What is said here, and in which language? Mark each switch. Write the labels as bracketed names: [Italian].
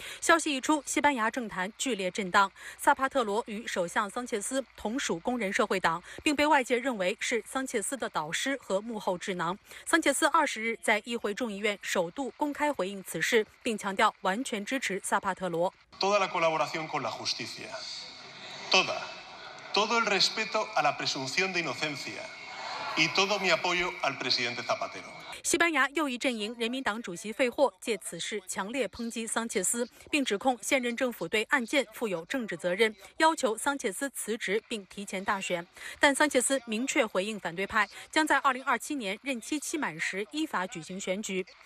[Chinese] 消息一出，西班牙政坛剧烈震荡。萨帕特罗与首相桑切斯同属工人社会党，并被外界认为是桑切斯的导师和幕后智囊。桑切斯20日在议会众议院首度公开回应此事，并强调完全支持萨帕特罗。 [Spanish] Toda la colaboración con la justicia, toda. Todo el respeto a la presunción de inocencia y todo mi apoyo al presidente Zapatero. [Chinese] 西班牙右翼阵营人民党主席费霍借此事强烈抨击桑切斯，并指控现任政府对案件负有政治责任，要求桑切斯辞职并提前大选。但桑切斯明确回应反对派，将在2027年任期期满时依法举行选举。